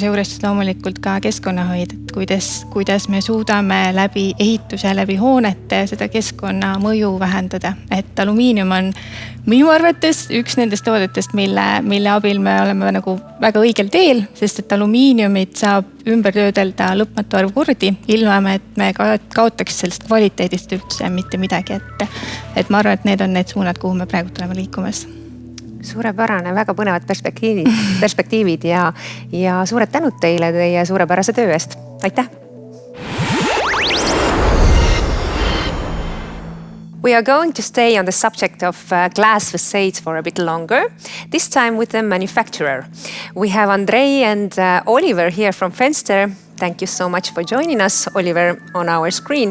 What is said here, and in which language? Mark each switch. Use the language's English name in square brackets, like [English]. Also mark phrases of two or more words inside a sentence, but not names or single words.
[Estonian] juures loomulikult ka keskkonnahoid, et kuidas me suudame läbi ehituse, läbi hoonete seda keskkonna mõju vähendada, et alumiinium on minu arvates üks nendest toodetest, mille abil me oleme nagu väga õigel teel, sest et alumiiniumit saab ümber töödelda lõpmatu arv kordi, ilma et me kaotaks sellest kvaliteedist üldse mitte midagi. Et ma arvan, et need on need suunad, kuhu me praegu tuleme liikumas. Suurepärane, väga põnevad perspektiivid ja suured tänud teile teie suurepärase töö eest. Aitäh! [English] We are going to stay on the subject of glass facades for a bit longer, this time with the manufacturer. We have Andrei and Oliver here from Fenster. Thank you so much for joining us, Oliver, on our screen.